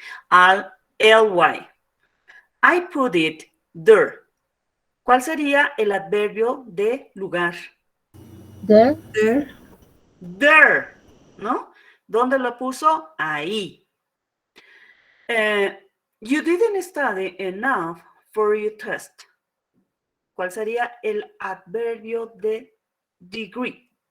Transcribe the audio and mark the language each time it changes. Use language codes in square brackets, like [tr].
[en] Al ly. I put it there. [es] ¿Cuál sería el adverbio de lugar? [en] There. [es] There, ¿no? ¿Dónde lo puso? Ahí. [en] You didn't study enough for your test. [es] ¿Cuál sería el adverbio de degree?